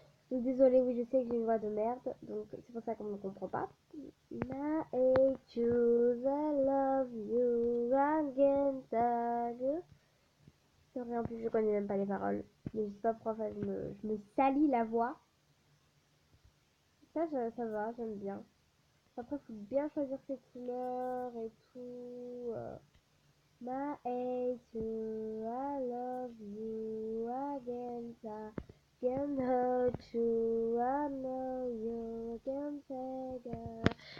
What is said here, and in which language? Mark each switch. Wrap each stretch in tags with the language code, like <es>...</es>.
<fr>Donc désolée, oui, je sais que j'ai une voix de merde, donc c'est pour ça qu'on ne me comprend pas.</fr> <en>I hate you, I love you, again, tag.</en> <fr>C'est vrai, en plus, je connais même pas les paroles. Mais je sais pas pourquoi, enfin, je me salis la voix. Ça va, j'aime bien. Après, il faut bien choisir ses couleurs et tout.</fr> <en>My hate you, I love you, again, I can hurt you, I know you can take it.</en>